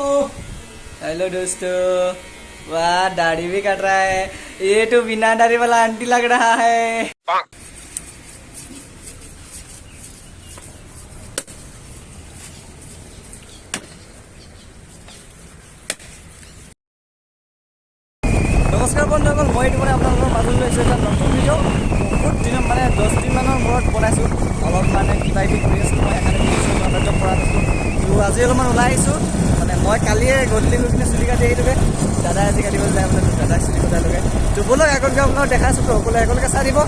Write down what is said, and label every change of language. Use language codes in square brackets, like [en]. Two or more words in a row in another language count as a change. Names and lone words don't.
[hi] हेलो दोस्तों। वाह, दाढ़ी भी कट रहा है। ये तो बिना दाढ़ी वाला आंटी लग रहा है। [as] नमस्कार बंधुসকল, মই এইটো আপোনালোকৰ মাজলৈ লৈছোঁ এটা নতুন ভিডিঅ'। বহুত দিনত 10 দিনমানৰ মূৰত বনাইছোঁ। অলপ কিবা কিবি কৰি আছোঁ, মই সেইকাৰণে ভিডিঅ' কৰা নাছিলোঁ। তো আজি অলপমান ওলাই আহিছোঁ। মই কালিয়ে গধূলি গৈ কিনে চুলি কাটি আহিলোগৈ। দাদাই আজি কাটিবলৈ যায় বোলে, দাদাক চুলি কটালোগৈ। তো ব'লক আগতকৈ আপোনালোকক দেখাইছোঁ, তো সকলোৱে একেলগে চাই দিব।